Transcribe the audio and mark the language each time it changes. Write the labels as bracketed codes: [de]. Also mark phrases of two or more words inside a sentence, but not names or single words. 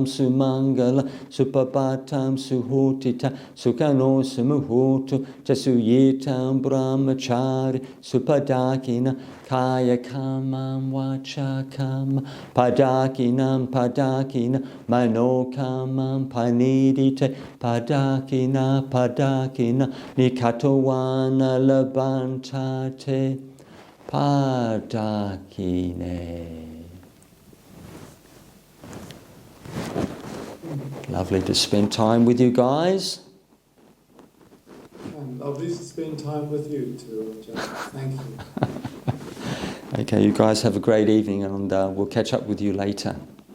[pi] sumangala supapatam suhutita sukano sumuhutu jasuyitam brahmachari supadakina kaya kamam vachakam padakina manokamam panidite padakina nikatowana labantate Padakine. [en] Lovely to spend time with you guys. And lovely to spend time with you too, Ajahn. Thank you. Okay, you guys have a great evening, and we'll catch up with you later.